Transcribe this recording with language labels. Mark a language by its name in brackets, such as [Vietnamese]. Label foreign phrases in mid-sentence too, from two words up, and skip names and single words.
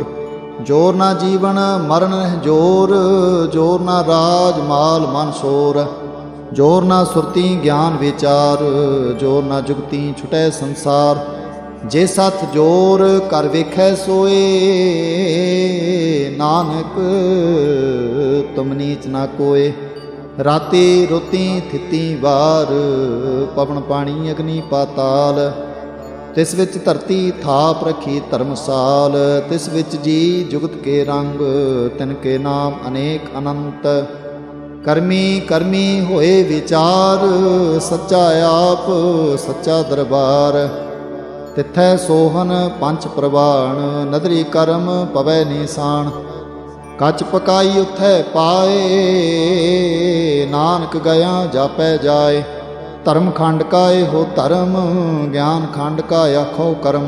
[Punjabi] ਜੋਰ ਨਾ ਜੀਵਨ ਮਰਣ ਜੋਰ, ਜੋਰ ਨਾ ਰਾਜ ਮਾਲ ਮਨ ਸ਼ੋਰ। ਜੋਰ ਨਾ ਸੁਰਤੀ ਗਿਆਨ ਵਿਚਾਰ, ਜੋਰ ਨਾ ਜੁਗਤੀ ਛੁਟੈ ਸੰਸਾਰ। ਜੇ ਸਥ ਜੋਰ ਕਰ ਵੇਖੈ ਸੋਏ, ਨਾਨਕ ਤੁਮ ਨੀਚ ਨਾ ਕੋਯ। ਰਾਤੀ ਰੋਤੀ ਥਿਤੀ ਵਾਰ, ਪਵਨ ਪਾਨੀ ਅਗਨਿ ਪਾਤਾਲ। ਤਿਸ ਵਿਚ ਧਰਤੀ ਥਾਪ ਰਖੀ ਧਰਮਸਾਲ। ਤਿਸ ਵਿਚ ਜੀ ਜੁਗਤ ਕੇ ਰੰਗ, ਤਿਨਕੇ ਨਾਮ ਅਨੇਕ ਅਨੰਤ। ਕਰਮੀ ਕਰਮੀ ਹੋਏ ਵਿਚਾਰ, ਸੱਚਾ ਆਪ ਸੱਚਾ ਦਰਬਾਰ। ਤਿਥੈ ਸੋਹਨ ਪੰਚ ਪ੍ਰਵਾਣ, ਨਦਰੀ ਕਰਮ ਪਵੈ ਨੀਸਾਨ। ਕੱਚ ਪਕਾਈ ਉਥੈ ਪਾਏ, ਨਾਨਕ ਗਿਆ ਜਾਪੈ ਜਾਏ। ਧਰਮ ਖੰਡ ਕਾ ਇਹੋ ਧਰਮ, ਗਿਆਨ ਖੰਡ ਕਾ ਆਖੋ ਕਰਮ।